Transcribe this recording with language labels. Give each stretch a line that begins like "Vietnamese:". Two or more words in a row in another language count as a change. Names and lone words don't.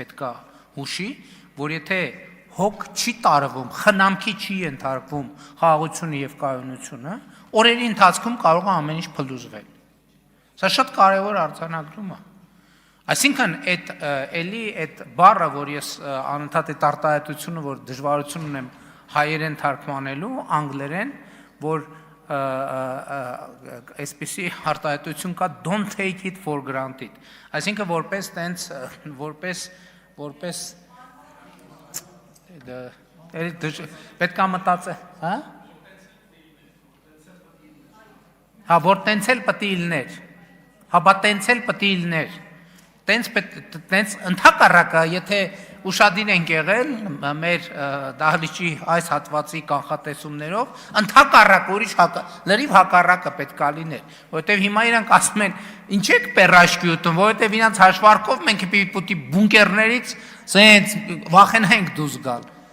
Armenian: պետք է հուշի, որ եթե հոգ չի տարվում, խնամքի չի ենթարկվում խաղաղությունը եւ կայունությունը, օրերի ընթացքում կարող է ամեն ինչ փլուզվել։ Սա շատ կարևոր արձանագրում է։ Այսինքն այդ բառը, որ ես անընդհատ այդ արտահայտությունը, որ դժվարություն ունեմ հայերեն թարգմանելու, անգլերեն, որ այսպիսի արտահայտություն կա,
English: don't take it for granted։
Armenian: Այսինքն որպես պետք է մտածել, հա? Հա, որ տենցել պետք է լիներ, հա, բա տենցել պետք է լիներ, տենց ընդհակառակը, եթե ուշադիր ենք եղել մեր դահլիճի այս հատվածի կանխատեսումներով, ընդհակառակ ուրիշ լրիվ հակառակը պետք է լիներ, որովհետև հիմա իրանք ասում են, ինչ եք պերաշկի ուտում, որովհետև իրանք հաշվարկով մենք պիտի բունկերներից սենց վախենայինք դուրս գալ։